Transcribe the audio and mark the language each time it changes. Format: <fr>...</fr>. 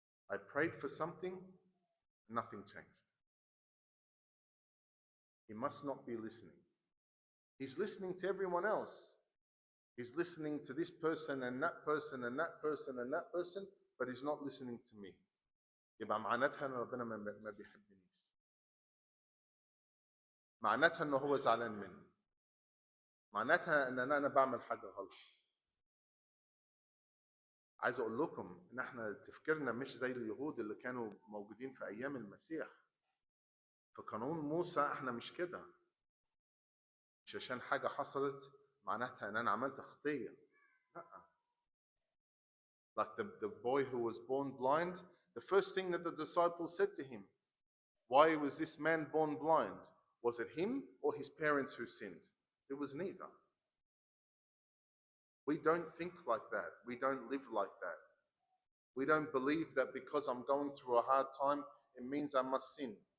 <en>I prayed for something, nothing changed. He must not be listening. He's listening to everyone else. He's listening to this person and that person and that person and that person, but he's not listening to me.</en> <ar>يبقى معناتها ان ربنا ما بيحبنيش. معناتها انه هو زعلان مني. معناتها ان انا بعمل حاجه غلط. عايز اقول لكم ان احنا تفكيرنا مش زي اليهود اللي كانوا موجودين في ايام المسيح. في قانون موسى احنا مش كده. مش عشان حاجه حصلت معناتها ان انا عملت خطيه. لا.</ar> <en>Like the boy who was born blind, the first thing that the disciples said to him, why was this man born blind? Was it him or his parents who sinned? It was neither. We don't think like that. We don't live like that. We don't believe that because I'm going through a hard time, it means I must sin.</en>